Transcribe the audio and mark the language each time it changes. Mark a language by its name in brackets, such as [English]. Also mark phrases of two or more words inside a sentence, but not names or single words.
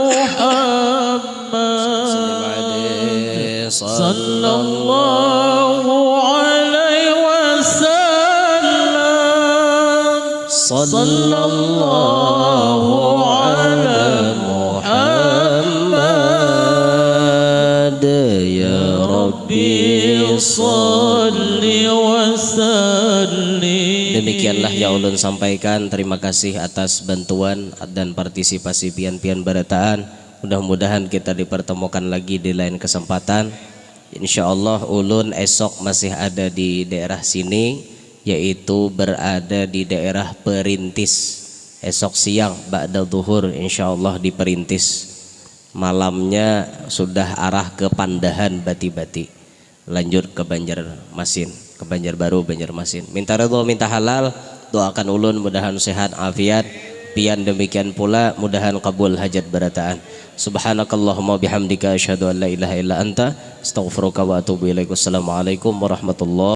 [Arabic] محمد صلى الله عليه وسلم صلى الله على محمد يا رب صل وسلم. [Banjar] Demikianlah ya ulun sampaikan. Terima kasih atas bantuan dan partisipasi pian-pian barataan. [Indonesian] Mudah-mudahan kita dipertemukan lagi di lain kesempatan. [Banjar] Insyaallah ulun esok masih ada di daerah sini, yaitu berada di daerah Perintis. [Indonesian] Esok siang ba'da zuhur insyaallah di Perintis. Malamnya sudah arah ke Pandahan Bati-Bati. Lanjut ke Banjarmasin, ke Banjarbaru, Banjarmasin. [Banjar] Minta ridho, minta halal, doakan ulun mudahan sehat afiat. Pian demikian pula mudahan kabul hajat barataan. [Arabic] سبحانك اللهم بحمدك أشهد أن لا إله إلا أنت أستغفرك وأتوب إليك والسلام عليكم ورحمة الله